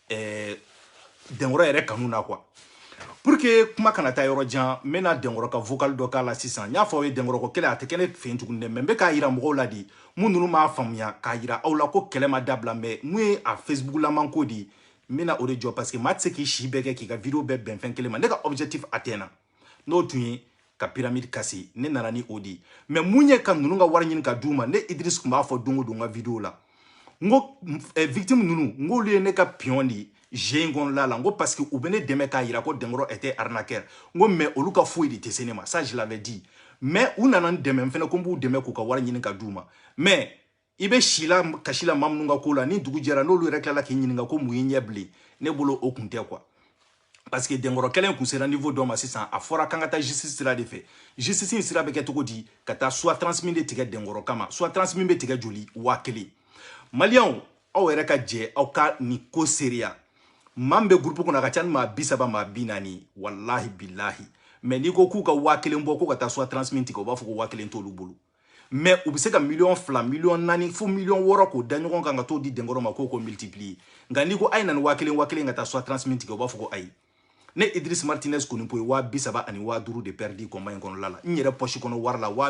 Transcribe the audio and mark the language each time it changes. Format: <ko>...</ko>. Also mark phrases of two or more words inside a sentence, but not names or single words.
<bm>Denkɔrɔ yɛrɛ kanu na</bm> <fr>quoi pour que</fr> <bm>kuma kana taa yɔrɔ jan n bɛna Denkɔrɔ ka vocal dɔ k'a la sisan n y'a fɔ aw ye Denkɔrɔ ko kɛlɛ a tɛ kɛ ne fɛ yen tuguni dɛ mais n bɛ k'a yira mɔgɔw la de mun ninnu m'a faamuya k'a yira aw la ko kɛlɛ ma dabila mais mun ye a Facebook laman ko de ye n bɛna o de jɔ</bm> <fr>parce que</fr> <bm>maa tɛ se k'i si bɛɛ kɛ k'i ka video bɛɛ bɛn fɛn kelen ma ne ka objectif atteint na n'o tun ye ka pyramide kasi ne nana ni o de ye mais mun ye ka ninnu ka wari ɲini ka d'u ma ne Idriss tun b'a fɔ don o don n ka video la n ko victime ninnu n k'olu ye ne ka pion de ye</bm> <fr>j'ai un la la ngo parce que</fr> <bm>u bɛ ne dɛmɛ k'a yira ko Denkɔrɔ</bm> <fr>était arnaqueur</fr> <bm>ngo mais olu ka foyi de tɛ se ne ma</bm> <fr>ça je l'avais dit mais</fr> <bm>u nana n dɛmɛ n fɛnɛ ko n b'u dɛmɛ k'u ka wari ɲini ka d'u ma mais i bɛ si la kasi la maa minnu ka ko la ni dugu jɛra n'olu yɛrɛ tilala k'i ɲininka ko mun ye ɲɛ bilen ne bolo o kun tɛ</bm> <fr>quoi parce que</fr> <bm>Denkɔrɔ kɛlɛ kun sera niveau dɔ ma sisan a fɔra k'an ka taa justice sira de fɛ justice in sira bɛ kɛ cogo di ka taa</bm> <fr>soit transmis</fr> <bm>de tigɛ Denkɔrɔ kama</bm> <fr>soit transmis</fr> <bm>bɛ tigɛ joli 1000 maliyɛnw aw yɛrɛ ka jɛ aw ka nin ko seereya maa min bɛ groupe kɔnɔ a ka ca ni maa 30 maa 40</bm> <ar>والله بالله</ar> <bm>mais n'i ko k'u ka 1000 bɔ ko ka taa</bm> <fr>soit transmis</fr> <bm>tigɛ u b'a fɔ ko 1000 t'olu bolo mais u bɛ se ka million 2 million 4 fo million 6 k'o da ɲɔgɔn kan ka t'o di Denkɔrɔ ma k'o ko multiplier nka n'i ko a ye na ni 1000 ka taa</bm> <fr>soit transmis</fr> <bm>tigɛ u b'a fɔ ko ayi ne Idriss Martinez Konipo ye 35,500</bm> <fr>de perdu combat</fr> <bm>in kɔnɔla la n yɛrɛ poche kɔnɔ wari la</bm>